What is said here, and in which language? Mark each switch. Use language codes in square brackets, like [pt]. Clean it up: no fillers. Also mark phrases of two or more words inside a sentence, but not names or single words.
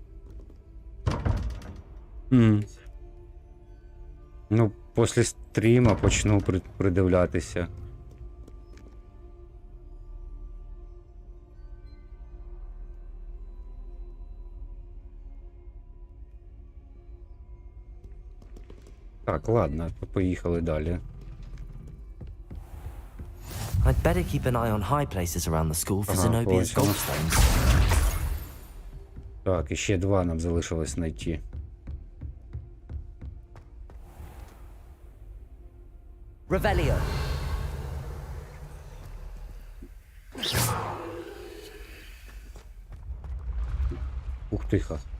[uk] Ну, після стріма почну придивлятися. Так, ладно, поїхали далі. [en] I'd better keep an eye on high places around the school for Zenobia's gobstones. [uk] Так, і ще 2 нам залишилось знайти. Revelio. Ух тихо.